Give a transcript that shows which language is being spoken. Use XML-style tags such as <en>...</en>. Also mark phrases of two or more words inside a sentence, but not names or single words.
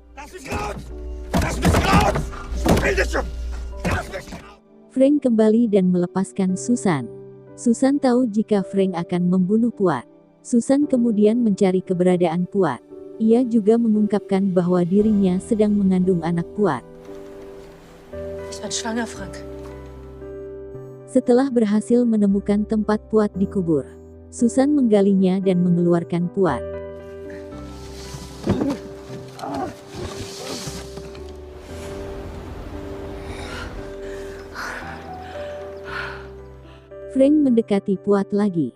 <id>Frank kembali dan melepaskan Susan. Susan tahu jika Frank akan membunuh Puat. Susan kemudian mencari keberadaan Puat. Ia juga mengungkapkan bahwa dirinya sedang mengandung anak Puat.</id> <de>Ich bin schwanger, Frank.</de> <id>Setelah berhasil menemukan tempat Puat dikubur, Susan menggalinya dan mengeluarkan Puat. Frank mendekati Puat lagi.</id>